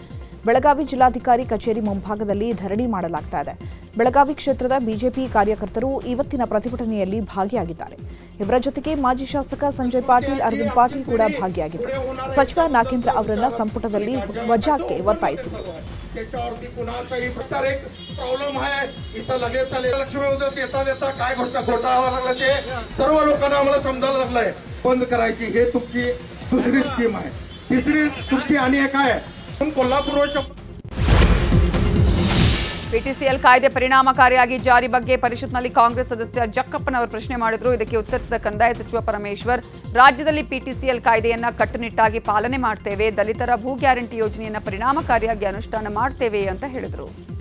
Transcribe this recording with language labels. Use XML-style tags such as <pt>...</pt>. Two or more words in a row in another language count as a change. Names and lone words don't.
<kn>ಬೆಳಗಾವಿ ಜಿಲ್ಲಾಧಿಕಾರಿ ಕಚೇರಿ ಮುಂಭಾಗದಲ್ಲಿ ಧರಣಿ ಮಾಡಲಾಗ್ತಾ ಇದೆ. ಬೆಳಗಾವಿ ಕ್ಷೇತ್ರದ ಬಿಜೆಪಿ ಕಾರ್ಯಕರ್ತರು ಇವತ್ತಿನ ಪ್ರತಿಭಟನೆಯಲ್ಲಿ ಭಾಗಿಯಾಗಿದ್ದಾರೆ. ಇವರ ಜೊತೆಗೆ ಮಾಜಿ ಶಾಸಕ ಸಂಜಯ್ ಪಾಟೀಲ್, ಅರವಿಂದ್ ಪಾಟೀಲ್ ಕೂಡ ಭಾಗಿಯಾಗಿದ್ದರು. ಸಚಿವ ನಾಗೇಂದ್ರ ಅವರನ್ನ ಸಂಪುಟದಲ್ಲಿ ವಜಾಕ್ಕೆ ಒತ್ತಾಯಿಸಿದರು.</kn> <mr>प्रॉब्लेम आहे इथं लगेच लक्ष्मी उद्या देता देता काय घोटाळा लागला ते सर्व लोकांना आम्हाला समजायला लागलंय. बंद करायची हे तुमची दुसरी स्कीम आहे. तिसरी तुमची आणि एक आहे कोल्हापूर</mr> <kn>ಪಿಟಿಸಿಎಲ್ ಕಾಯ್ದೆ ಪರಿಣಾಮಕಾರಿಯಾಗಿ ಜಾರಿ ಬಗ್ಗೆ ಪರಿಷತ್ನಲ್ಲಿ ಕಾಂಗ್ರೆಸ್ ಸದಸ್ಯ ಜಕ್ಕಪ್ಪನವರು ಪ್ರಶ್ನೆ ಮಾಡಿದ್ರು. ಇದಕ್ಕೆ ಉತ್ತರಿಸಿದ ಕಂದಾಯ ಸಚಿವ ಪರಮೇಶ್ವರ್, ರಾಜ್ಯದಲ್ಲಿ ಪಿಟಿಸಿಎಲ್ ಕಾಯ್ದೆಯನ್ನ ಕಟ್ಟುನಿಟ್ಟಾಗಿ ಪಾಲನೆ ಮಾಡ್ತೇವೆ, ದಲಿತರ ಭೂ ಗ್ಯಾರಂಟಿ ಯೋಜನೆಯನ್ನ ಪರಿಣಾಮಕಾರಿಯಾಗಿ ಅನುಷ್ಠಾನ ಮಾಡ್ತೇವೆ ಅಂತ ಹೇಳಿದರು.</kn>